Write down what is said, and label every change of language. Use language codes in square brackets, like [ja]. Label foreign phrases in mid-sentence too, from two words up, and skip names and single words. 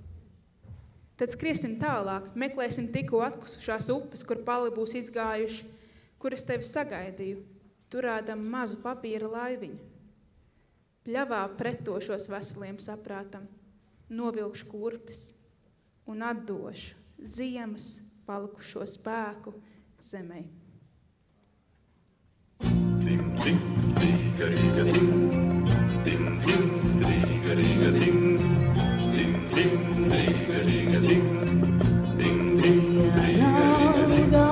[lv] Tad skriesim tālāk, meklēsim tikko atkusušās upes, kur pali būs izgājuši, kuras tevi sagaidīju, turādam mazu papīra laiviņu. Pļavā pretošos veseliem saprātam, novilkšu kurpes un atdošu ziemas palikušo spēku zemei. Ding, ding, diga, diga, ding. Ding, ding, diga, diga, ding. Ding, ding, diga, diga, ding. Ding, ding, diga, diga, ding.